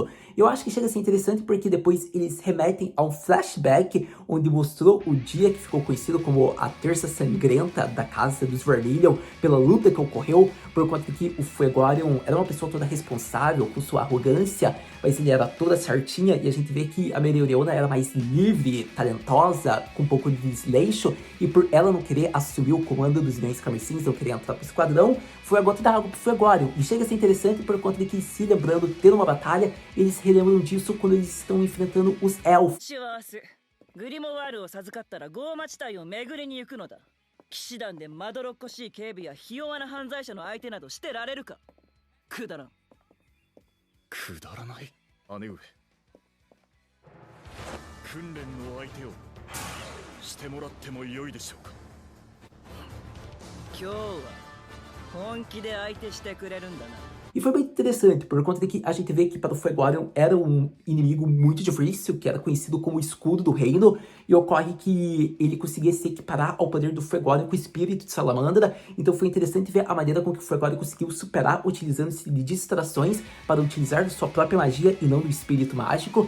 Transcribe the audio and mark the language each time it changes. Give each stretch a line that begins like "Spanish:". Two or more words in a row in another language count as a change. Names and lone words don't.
Portuguese: Eu acho que chega a ser interessante porque depois eles remetem a um flashback onde mostrou o dia que ficou conhecido como a Terça Sangrenta da Casa dos Vermilion, pela luta que ocorreu, por conta de que o Fuegorion era uma pessoa toda responsável com sua arrogância, mas ele era toda certinha, e a gente vê que a Mereoreona era mais livre, talentosa, com um pouco de desleixo, e por ela não querer assumir o comando dos Leões Carmesins, não querer entrar pro esquadrão, foi a gota d'água pro Fuegorion. E chega a ser interessante por conta de que, se lembrando, tendo uma batalha, eles relembram disso quando eles estão enfrentando os elfos.
Japanese: グリモワールを授かったらゴーマ地帯を巡りに行くのだ。騎士団でまどろっこしい警備やひ弱な犯罪者の相手などしてられるか。くだらん。くだらない。姉上。訓練の相手をしてもらってもよいでしょうか。今日は本気で相手してくれるんだな。
Portuguese: E foi muito interessante, por conta de que a gente vê que para o Fuegorion era um inimigo muito difícil, que era conhecido como o escudo do reino, e ocorre que ele conseguia se equiparar ao poder do Fuegorion com o espírito de Salamandra, então foi interessante ver a maneira com que o Fuegorion conseguiu superar utilizando-se de distrações para utilizar sua própria magia e não do espírito mágico.